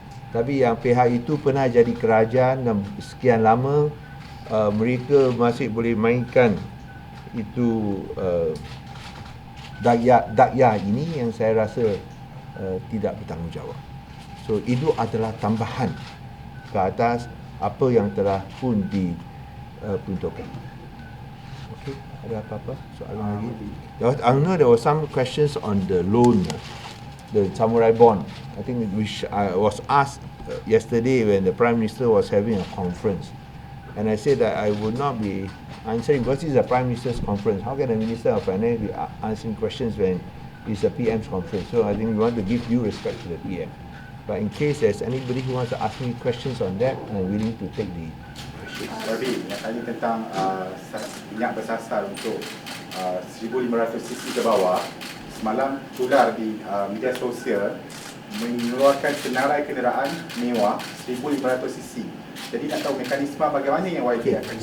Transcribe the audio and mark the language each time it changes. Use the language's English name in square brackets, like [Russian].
[Malay] Tapi yang pihak itu pernah jadi kerajaan dan sekian lama, mereka masih boleh mainkan itu daya ini yang saya rasa tidak bertanggungjawab. So itu adalah tambahan ke atas apa yang telah pun diperuntukkan. Okey, ada apa-apa soalan lagi? [English] I know there were some questions on the loan, the samurai bond. I think which I was asked yesterday when the Prime Minister was having a conference, and I said that I would not be answering because this is a Prime Minister's conference. How can the Minister of Finance be answering questions when it's a PM's conference? So I think we want to give due respect to the PM. But in case there's anybody who wants to ask me questions on that, I'm willing to take the questions. [Malay] Sorry, nak tanya tentang minyak bersasar untuk 1,500 cc ke bawah. Semalam tular di media sosial mengeluarkan senarai kenderaan mewah 1,500 cc. Jadi nak tahu mekanisme bagaimana yang YB akan guna.